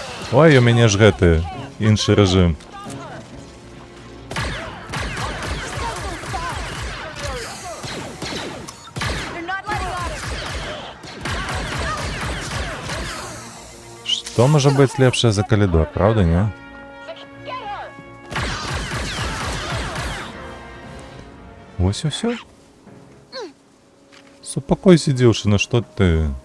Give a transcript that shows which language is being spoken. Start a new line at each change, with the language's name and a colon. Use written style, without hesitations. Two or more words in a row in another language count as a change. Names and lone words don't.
Belarusian: Ой, у мяне ж гэты іншы рэжым.
English: They're not letting up.
Belarusian: Што можа быць лепшае за калідор, правда, не? Вось і ўсё. Супакойся, дзеўчына, што ты?